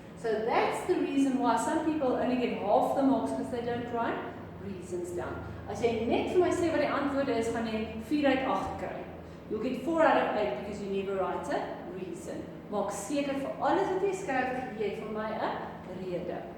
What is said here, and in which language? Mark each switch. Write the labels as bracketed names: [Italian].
[English] So that's the reason why some people only get half the marks because they don't write reasons down. [Afrikaans] As jy net vir my sê wat die antwoorde is, gaan jy 4 uit 8 kry. [English] You'll get 4 out of 8 because you never write a reason. [Afrikaans] Maak seker vir alles wat jy skryf, jy het vir my 'n rede.